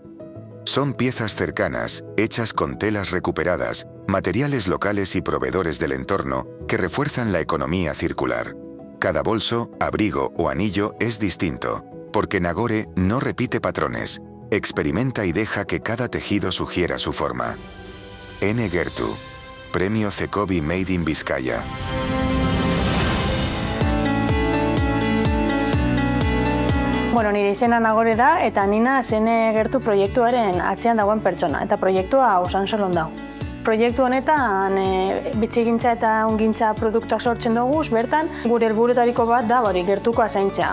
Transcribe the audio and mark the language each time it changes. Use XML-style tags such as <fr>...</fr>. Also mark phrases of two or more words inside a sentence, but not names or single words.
<es>Son piezas cercanas, hechas con telas recuperadas, materiales locales y proveedores del entorno que refuerzan la economía circular. Cada bolso, abrigo o anillo es distinto, porque Nagore no repite patrones, experimenta y deja que cada tejido sugiera su forma. N-Gertu, Premio Cecobi Made in Vizcaya.</es> <eu>Bueno, nire izena Nagore da eta nina N-Gertu proiektuaren atzean dagoen pertsona eta proiektua Usansolon dago. Proiektu honetan bitxigintza eta ongintza produktuak sortzen dugu, bertan gure helburuetariko bat da gertukoa zaintzea.</eu>